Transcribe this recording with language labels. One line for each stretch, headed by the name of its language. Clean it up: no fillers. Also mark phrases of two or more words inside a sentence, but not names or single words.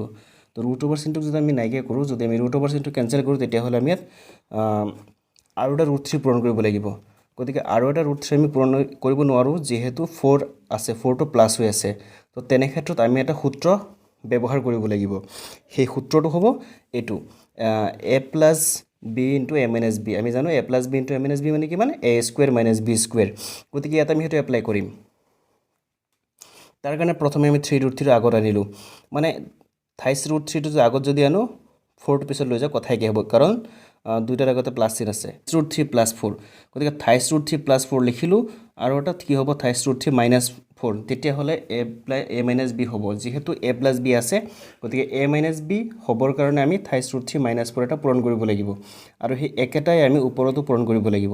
Assamese: তো √over চিনটোক যদি আমি নাইকিয়া কৰোঁ, যদি আমি √over চিনটো কেনসেল কৰোঁ, তেতিয়া হ'লে আমি ইয়াত আৰু এটা √3 পূৰণ কৰিব লাগিব, গতিকে আৰু এটা √3 আমি পূৰণ কৰিব নোৱাৰোঁ, যেহেতু 4 আছে, 4 টো প্লাস হৈ আছে। তো তেনে ক্ষেত্ৰত আমি এটা সূত্ৰ ব্যৱহাৰ কৰিব লাগিব, সেই সূত্ৰটো হ'ব এইটো,
English: a plus b into a minus b।
Assamese: আমি জানো
English: a plus b into a minus b
Assamese: মানে কিমান,
English: a square minus b square,
Assamese: গতিকে ইয়াত আমি সেইটো এপ্লাই কৰিম। তাৰ কাৰণে প্ৰথমে আমি 3 √3 আগত আনিলো, মানে 28 √3 টো আগত যদি আনো, 4 টো পিছত লৈ যাও, কথাই কি হ'ব, কাৰণ দুইটাৰ আগতে প্লাস চিন আছে, 3 plus 4, গতিকে 28 √3 + 4 লিখিলো, আৰু এটা কি হ'ব, 28 √3 minus 4, তেতিয়া হলে
English: a minus b
Assamese: হ'ব, যেহেতু
English: a plus b
Assamese: আছে, গতিকে
English: a minus b
Assamese: হ'বৰ কাৰণে আমি 28 √3 minus 4 এটা পূৰণ কৰিব লাগিব, আৰু সেই একেটাই আমি ওপৰতো পূৰণ কৰিব লাগিব।